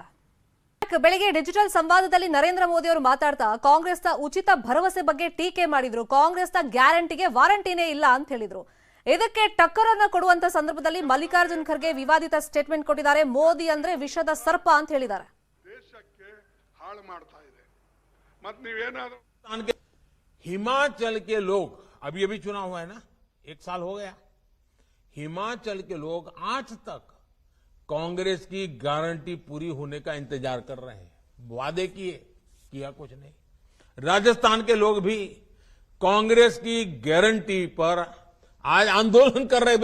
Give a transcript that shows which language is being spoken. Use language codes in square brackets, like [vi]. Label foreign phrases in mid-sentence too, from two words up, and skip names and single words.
[kn] ಬೆಳಗ್ಗೆ ಡಿಜಿಟಲ್ ಸಂವಾದದಲ್ಲಿ ನರೇಂದ್ರ ಮೋದಿ ಅವರು ಮಾತಾಡ್ತಾ ಕಾಂಗ್ರೆಸ್ನ ಉಚಿತ ಭರವಸೆ ಬಗ್ಗೆ ಟೀಕೆ ಮಾಡಿದ್ರು. ಕಾಂಗ್ರೆಸ್ನ ಗ್ಯಾರಂಟಿಗೆ ವಾರಂಟಿನೇ ಇಲ್ಲ ಅಂತ ಹೇಳಿದ್ರು. ಇದಕ್ಕೆ ಟಕ್ಕರ್ ಅನ್ನ ಕೊಡುವಂತ ಸಂದರ್ಭದಲ್ಲಿ ಮಲ್ಲಿಕಾರ್ಜುನ್ ಖರ್ಗೆ ವಿವಾದಿತ ಸ್ಟೇಟ್ಮೆಂಟ್ ಕೊಟ್ಟಿದ್ದಾರೆ. ಮೋದಿ ಅಂದ್ರೆ ವಿಷದ ಸರ್ಪ ಅಂತ ಹೇಳಿದ್ದಾರೆ. ದೇಶಕ್ಕೆ ಹಾಳು ಮಾಡ್ತಾ ಇದೆ. ಮತ್ತೆ ನೀವೇನಾದ್ರೂ [hi] हिमाचल के लोग अभी अभी चुनाव हुआ है ना, 1 साल हो गया, हिमाचल के लोग आज तक कांग्रेस की गारंटी पूरी होने का इंतजार कर रहे हैं. वादे किया कुछ नहीं. राजस्थान के लोग भी कांग्रेस की गारंटी पर आज आंदोलन कर रहे.